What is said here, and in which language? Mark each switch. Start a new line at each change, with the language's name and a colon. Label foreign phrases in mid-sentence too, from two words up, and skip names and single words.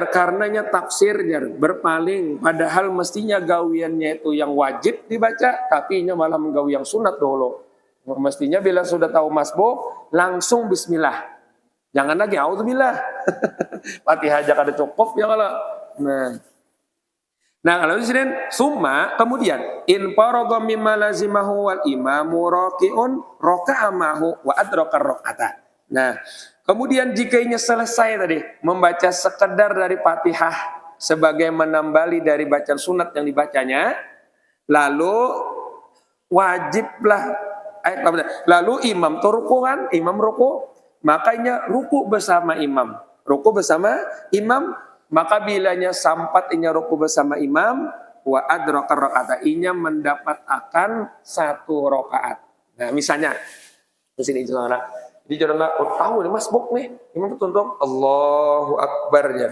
Banjar: Karenanya tafsir jar berpaling padahal mestinya gawiannya itu yang wajib dibaca tapi inya malah menggawi yang sunat dulu. Mestinya bila sudah tahu masbuk langsung bismillah. Jangan lagi auzubillah. Fatihah aja kada cukup ya kalau. Nah kalau di sini
Arabic: summa kemudian إن فرغ مما لزمه والإمام راكع ركع معه وأدرك ركعة.
Banjar: Nah, kemudian jika ini selesai tadi membaca sekedar dari Fatihah sebagai menambali dari bacaan sunat yang dibacanya, lalu wajiblah lalu imam tuh ruku kan, imam ruku, makanya ruku bersama imam. Ruku bersama imam, maka bilanya sampat inya ruku bersama imam,
Arabic: وأدرك ركعة,
Banjar: inya mendapat akan 1 rakaat. Nah, misalnya di sini saudara, di jalan tahu nih masbuk nih, imam tuntung
Arabic: الله أكبر
Banjar: ya.